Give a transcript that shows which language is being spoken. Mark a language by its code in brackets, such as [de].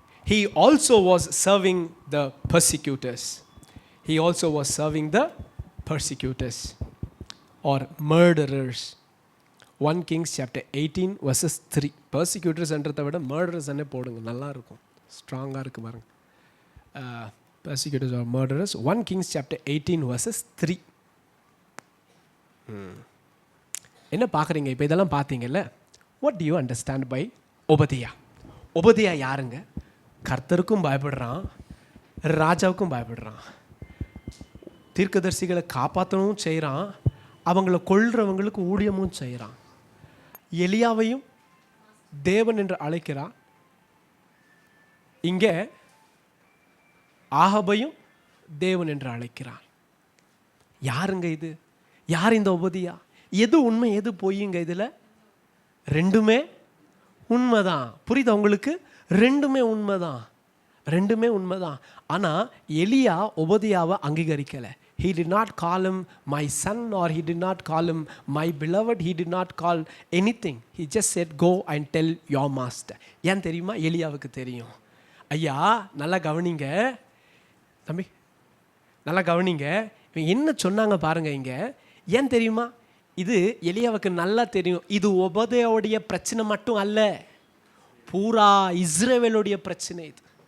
[en] He also was serving the persecutors. He also was serving the persecutors or murderers. 1 Kings chapter 18 verses 3. [ta] Persecutors என்றதை விட murderers ane போடுங்க, நல்லா இருக்கும், ஸ்ட்ராங்காக இருக்கு பாருங்க. [en] Persecutors or murderers. 1 Kings chapter 18 verses 3. [ta] என்ன பார்க்குறீங்க? இப்போ இதெல்லாம் பார்த்தீங்கல்ல. [en] What do you understand by Obadiah? [ta] Obadiah யாருங்க? கர்த்தருக்கும் பயப்படுறான், ராஜாவுக்கும் பயப்படுறான், தீர்க்கதரிசிகளை காப்பாற்றவும் செய்கிறான், அவங்கள கொல்றவங்களுக்கு ஊழியமும் செய்கிறான். எலியாவையும் தேவன் என்று அழைக்கிறான். இங்கே ஆகாபையும் தேவன் என்று அழைக்கிறான். யாருங்க இது? யார் இந்த உபதியா? எது உண்மை எது பொய்யுங்க? இதில் ரெண்டுமே உண்மைதான். புரியுதா உங்களுக்கு? ரெண்டுமே உண்மைதான், ரெண்டுமே உண்மைதான். ஆனால் எலியா உபதியாவை அங்கீகரிக்கலை. [en] He did not call him my son or he did not call him my beloved. He did not call anything. He just said go and tell your master. [ta] ஏன் தெரியுமா? எலியாவுக்கு தெரியும். ஐயா நல்லா கவனிங்க தம்பி, நல்லா கவனிங்க. என்ன சொன்னாங்க பாருங்க இங்க. ஏன் தெரியுமா? இது எலியாவுக்கு நல்லா தெரியும். இது உபதையோடைய பிரச்சனை மட்டும் அல்ல, பூரா இஸ்ரவேலுடைய பிரச்சனை இது.